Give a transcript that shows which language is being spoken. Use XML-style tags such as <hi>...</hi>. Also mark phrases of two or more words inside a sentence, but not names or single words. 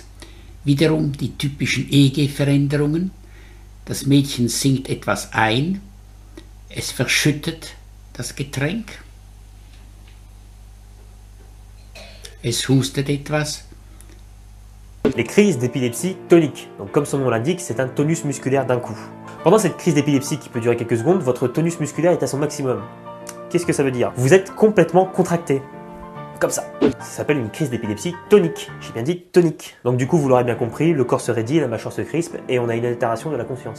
<de>Wiederum die typischen EEG-Veränderungen. Das Mädchen sinkt etwas ein. Es verschüttet das Getränk. Es hustet etwas.</de> <fr>les crises d'épilepsie toniques. Donc comme son nom l'indique, c'est un tonus musculaire d'un coup. Pendant cette crise d'épilepsie qui peut durer quelques secondes, votre tonus musculaire est à son maximum. Qu'est-ce que ça veut dire? Vous êtes complètement contracté. Comme ça. Ça s'appelle une crise d'épilepsie tonique. J'ai bien dit tonique. Donc du coup, vous l'aurez bien compris, le corps se raidit, la mâchoire se crispe et on a une altération de la conscience.</fr>